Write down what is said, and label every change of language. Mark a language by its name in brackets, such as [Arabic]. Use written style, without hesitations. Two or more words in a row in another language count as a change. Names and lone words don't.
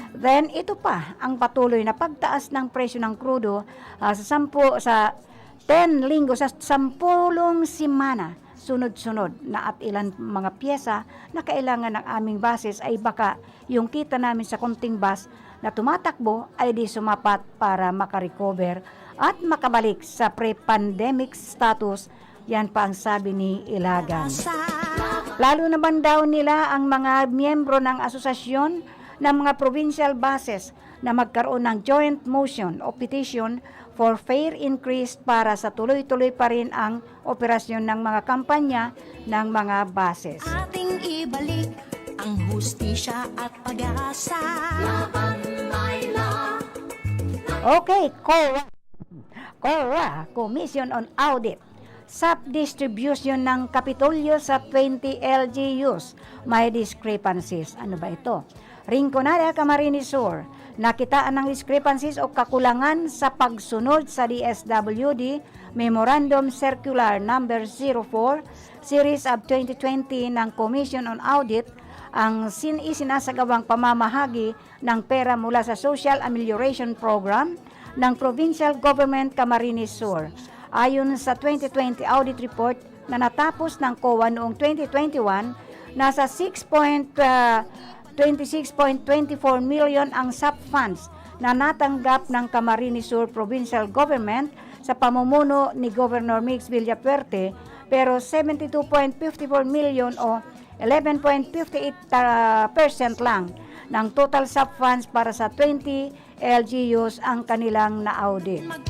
[Filipino] Then ito pa ang patuloy na pagtaas ng presyo ng krudo sa 10 linggo sa 10 semana sunod-sunod na at ilan mga pyesa na kailangan ng aming buses ay baka yung kita namin sa konting bus na tumatakbo ay di sumapat para makarecover at makabalik sa [English] pre-pandemic status. [Filipino] Yan pa ang sabi ni Ilagan. Lalo naman daw nila ang mga miyembro ng asosasyon ng mga [English] provincial buses [Filipino] na magkaroon ng [English] joint motion [Filipino] o [English] petition for fair increase [Filipino] para sa tuloy-tuloy pa rin ang operasyon ng mga kampanya ng mga bases. Ating ibalik ang hustisya at pag-asa. Laban may law. Okay, COA, Commission on Audit. Sub-distribution ng Kapitolyo sa 20 LGUs. May discrepancies. Ano ba ito? Rinconada, Camarines Sur. Nakitaan ng discrepancies o kakulangan sa pagsunod sa DSWD Memorandum Circular Number 04 Series of 2020 ng Commission on Audit ang isinasagawang pamamahagi ng pera mula sa Social Amelioration Program ng Provincial Government Camarines Sur. Ayon sa 2020 [English] audit report [Filipino] na natapos ng COA noong 2021, nasa 26.24 million ang [English] SAP funds [Filipino] na natanggap ng Camarines Sur Provincial Government sa pamumuno ni Governor Mix Villapuerte, pero 72.54 million o 11.58% lang ng [English] total SAP funds [Filipino] para sa 20 LGUs ang kanilang na-audit.